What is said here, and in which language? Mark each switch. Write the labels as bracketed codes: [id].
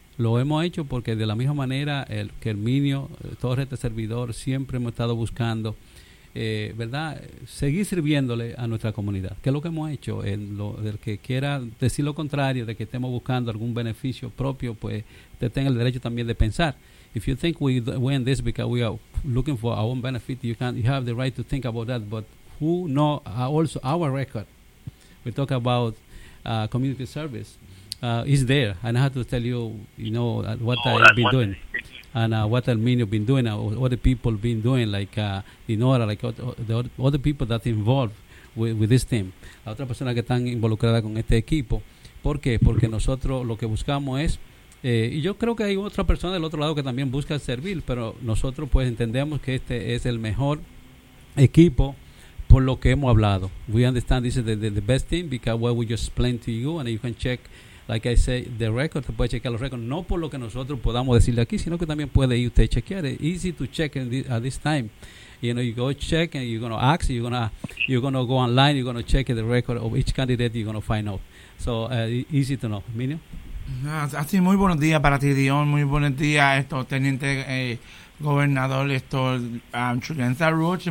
[es] Lo hemos hecho porque de la misma manera el que Herminio, todo este servidor, siempre hemos estado buscando, ¿verdad?, seguir sirviéndole a nuestra comunidad. ¿Qué es lo que hemos hecho? El que quiera decir lo contrario, de que estemos buscando algún beneficio propio, pues usted tenga el derecho también de pensar. [en] If you think we're in this because we are looking for our own benefit, you have the right to think about that, but who knows also our record? We talk about community service. Is there, and I have to tell you, you know, what I've been doing, and what Herminio been doing, what the people been doing, like Dinora, like the other people that involved with this team, [es] la otra persona que están involucrada con este equipo. ¿Por qué? Porque nosotros lo que buscamos es, y yo creo que hay otra persona del otro lado que también busca servir, pero nosotros pues entendemos que este es el mejor equipo. Por lo que hemos hablado, [en] we understand this is the best team because what we just explained to you, and you can check. Like I say, the record, [es] usted puede chequear los records, no por lo que nosotros podamos decirle aquí, sino que también puede ir usted a chequear. [en] It's easy to check at this time. You know, you go check and you're going to ask, you're going to go online, you're going to check the record of each candidate, you're going to find out. So, easy to know. Minio. [es] Así, muy buenos días para ti, Dion. Muy buenos días, esto, teniente gobernador, esto, Chulenza Roche.